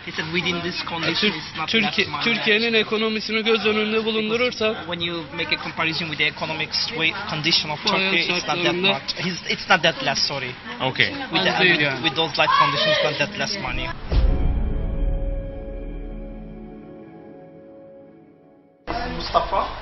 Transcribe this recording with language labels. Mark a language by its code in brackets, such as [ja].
[en] He said within this condition it's not that much. [tr] Türkiye'nin ekonomisini göz önünde bulundurursak, [en] when you make a comparison with the economic condition of Turkey, it's not that much. It's not that less, sorry. Okay. With those life conditions, not that less money. Mustafa?